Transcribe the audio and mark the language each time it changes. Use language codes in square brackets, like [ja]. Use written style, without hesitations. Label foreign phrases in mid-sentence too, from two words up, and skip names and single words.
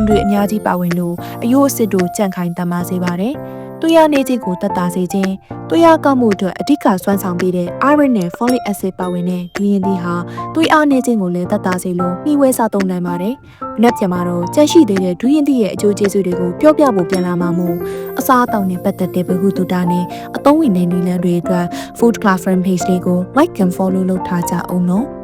[my] တွေအများကြီးပါဝင်လို့အယိုးအဆစ်တို့ကြန့်ခိုင်တမ်းမာစေပါတယ်။သွေးရနေခြင်းကိုတက်တာစေခြင်းသွေးရကောက်မှုအတွက်အဓိကစွမ်းဆောင်ပေးတဲ့ iron နဲ့ [en] folic acid [my] ပါဝင်တဲ့ဒူရင်ဒီဟာသွေးအားနေခြင်းကိုလည်းတက်တာစေလို့နှီးဝဲစားသုံးနိုင်ပါတယ်။မနက်ဖြန်မှာတော့ကြန့်ရှိသေးတဲ့ဒူရင်ဒီရဲ့အကျိုးကျေးဇူးတွေကိုပြောပြဖို့ပြန်လာမှာမို့အစားအသောက်နဲ့ပတ်သက်တဲ့ဗဟုသုတနဲ့အသုံးဝင်တဲ့နည်းလမ်းတွေအတွက် Food Club Friend Page လေးကို [en] like and follow [my] လုပ်ထားကြအောင်နော်။